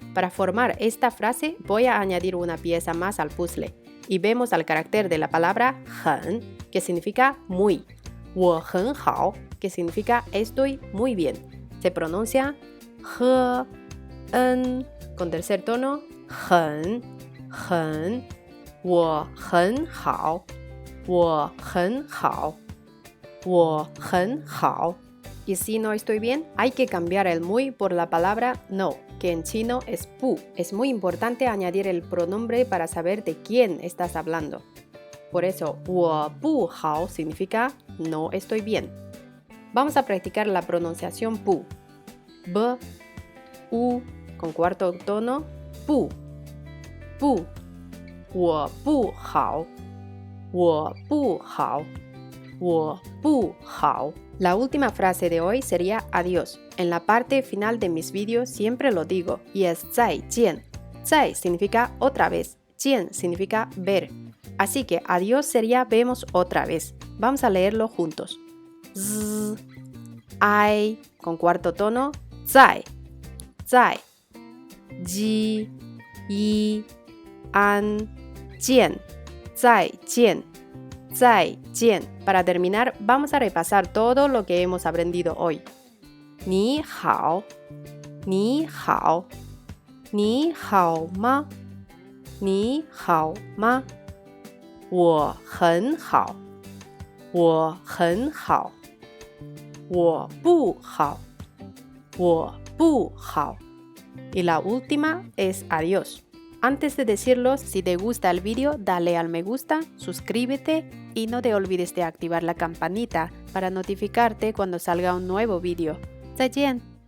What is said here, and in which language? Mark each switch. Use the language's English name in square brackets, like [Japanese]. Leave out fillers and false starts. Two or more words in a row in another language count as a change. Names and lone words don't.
[Spanish] Para formar esta frase voy a añadir una pieza más al puzzle. Y vemos al carácter de la palabra 很, que significa muy. [Chinese] 我很好, [Spanish] que significa estoy muy bien. Se pronuncia 和 en, con tercer tono [Chinese] 很 我很好 我很好 [Spanish] Y si no estoy bien, hay que cambiar el muy por la palabra no, que en chino es pu. Es muy importante añadir el pronombre para saber de quién estás hablando. Por eso, [Chinese] 我不好 [Spanish] significa no estoy bien. Vamos a practicar la pronunciación pu. B, u, con cuarto tono, pu, pu. [Chinese] 我不好，我不好，我不好。 [Spanish] La última frase de hoy sería adiós. En la parte final de mis vídeos siempre lo digo y es 再见. 再 significa otra vez, 见 significa ver. Así que adiós sería vemos otra vez. Vamos a leerlo juntos. Z, I, con cuarto tono, [Chinese] 在 在 Ji, yi, an, 见 再见 再见. [Spanish] Para terminar, vamos a repasar todo lo que hemos aprendido hoy. [Chinese] 你好你好你好吗你好吗我很好我很好我不好我不好 [Spanish] Y la última es adiós. Antes de decirlo, si te gusta el vídeo, dale al me gusta, suscríbete y no te olvides de activar la campanita para notificarte cuando salga un nuevo vídeo. [Chinese] 再见